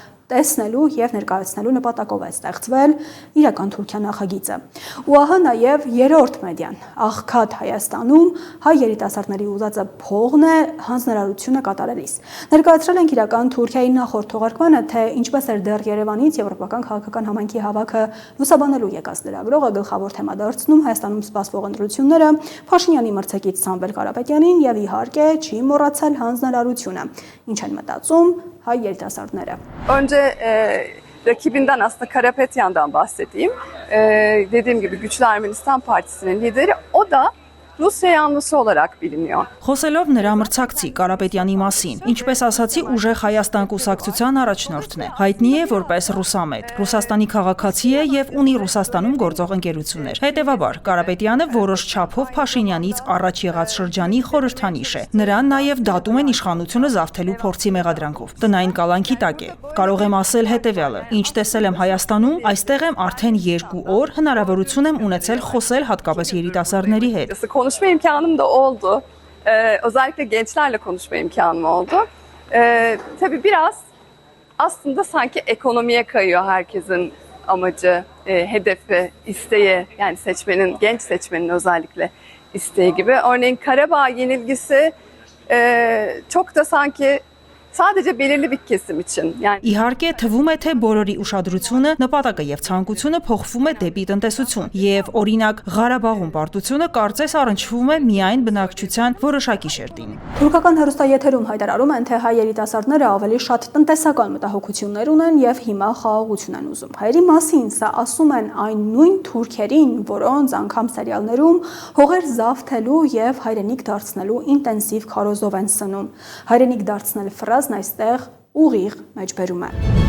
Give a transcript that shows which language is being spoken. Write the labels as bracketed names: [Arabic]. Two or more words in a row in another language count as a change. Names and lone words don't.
[Armenian] տեսնելու եւ ներկայացնելու նպատակով է ստեղծվել իրական Թուրքիա նախագիծը։ Ու ահա նաեւ երրորդ մեդիան, աղքատ Հայաստանում հայ երիտասարդների ուզածը փողն է հանձնարարությունը կատարելիս։ Ներկայացրել ենք իրական Թուրքիայի նախորդ թողարկմանը, թե ինչպես էր դեռ Երևանից եվրոպական քաղաքական համայնքի հավաքը լուսաբանելու եկած լրագրողը գլխավոր թեմա դարձնում Հայաստանում սպասվող ընտրությունները, Փաշինյանի մրցակից Սամվել Կարապետյանին եւ իհարկե չի մոռացել հանձնարարությունը։ Ինչ են մտածում հայ երիտասարդները։ [Turkish] Önce rakibinden aslında Karapetyan'dan bahsedeyim. Dediğim gibi Güçlü Ermenistan Partisi'nin lideri, o da Rusya yanlısı olarak biliniyor. [Armenian] Խոսելով նրա մրցակցի Կարապետյանի մասին, ինչպես ասացի, ուժեղ Հայաստան կուսակցության առաջնորդն է։ Հայտնի է որպես ռուսամետ, Ռուսաստանի քաղաքացի է եւ ունի Ռուսաստանում գործող ընկերություններ։ Հետևաբար, Կարապետյանը որոշ չափով Փաշինյանից առաջ եղած շրջանի խորհրդանիշ է։ Նրան նաեւ դատում են իշխանությունը զավթելու փորձի մեղադրանքով։ Տնային կալանքի տակ է։ Կարող եմ ասել հետեւյալը. ինչ տեսել եմ Հայաստանում, այստեղ եմ արդեն 2 օր հնարավորություն եմ ունեցել խոսել հատկապես երիտասարդների հետ։ [Turkish] Konuşma imkanım da oldu. Özellikle gençlerle konuşma imkanım oldu. Tabii biraz aslında sanki ekonomiye kayıyor herkesin amacı, hedefi, isteği. Yani seçmenin, genç seçmenin özellikle isteği gibi. Örneğin Karabağ yenilgisi çok da sanki sadece belirli bir kesim için. Yani [Armenian] Իհարկե թվում է թե բոլորի ուշադրությունը, նպատակը եւ ցանկությունը փոխվում է դեպի տնտեսություն եւ օրինակ Ղարաբաղում պարտությունը կարծես առնչվում է միայն բնակչության որոշակի շերտին։ Թուրքական հեռուստաեթերում հայտարարում են, թե հայ երիտասարդները ավելի շատ տնտեսական մտահոգություններ ունեն եւ հիմա խաղաղություն են ուզում։ Հայերի մասին սա ասում են այն նույն թուրքերին, որոնց անգամ սերիալներում հողեր զավթելու եւ հայրենիք դարձնելու ինտենսիվ քարոզով են սնում։ Հայրենիք դարձնել ֆրազն այստեղ ուղիղ մեջբերում է։